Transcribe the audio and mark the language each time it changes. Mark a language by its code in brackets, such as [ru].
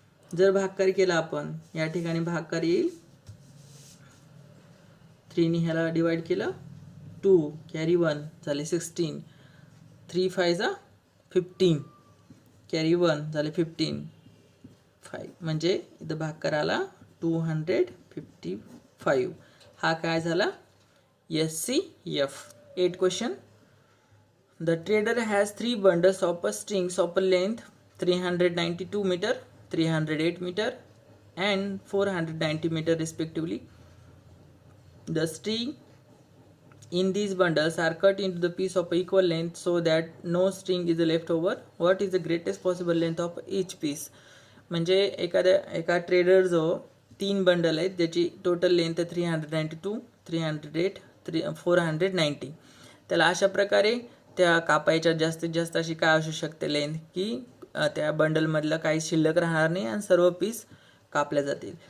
[mr] जर भागाकार केला आपण, या ठिकाणी भागाकार येईल 3 ने ह्याला डिवाइड केलं 2 कॅरी 1 झाले 16, 3 5 जा 15 कॅरी 1 झाले 15, 5 म्हणजे इथं भागाकार आला 255. हा काय झाला SCF. 8 question. [en] The trader has 3 bundles of strings of a length 392 meter, 308 meter and 490 meter respectively. The string in these bundles are cut into the piece of equal length so that no string is left over. What is the greatest possible length of each piece? [mr] म्हणजे एका trader जो 3 bundle आहेत ज्याची total length 392, 308, 490, त्याला अशा प्रकारे त्या कापायच्या जास्तीत जास्त अशी काय असू शकते लेंथ की त्या बंडलमधलं काही शिल्लक राहणार नाही आणि सर्व पीस कापल्या जातील.